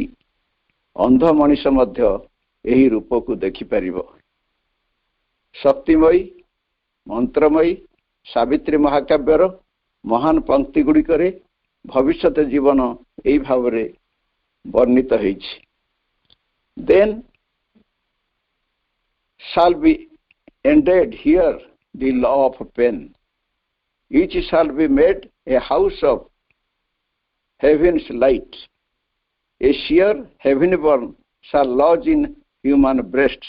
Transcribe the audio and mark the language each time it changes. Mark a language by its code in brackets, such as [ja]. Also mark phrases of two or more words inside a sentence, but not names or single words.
[or] ଅନ୍ଧ ମଣିଷ ମଧ୍ୟ ଏହି ରୂପକୁ ଦେଖିପାରିବ। ଶକ୍ତିମୟୀ, ମନ୍ତ୍ରମୟୀ ସାବିତ୍ରୀ ମହାକାବ୍ୟର ମହାନ ପଙ୍କ୍ତି ଗୁଡ଼ିକରେ ଭବିଷ୍ୟତ ଜୀବନ ଏହି ଭାବରେ ବର୍ଣ୍ଣିତ ହେଇଛି। [en] Then shall be ended here the law of pain. Each shall be made a house of heaven's light. A sheer heaven-born shall lodge in human breasts.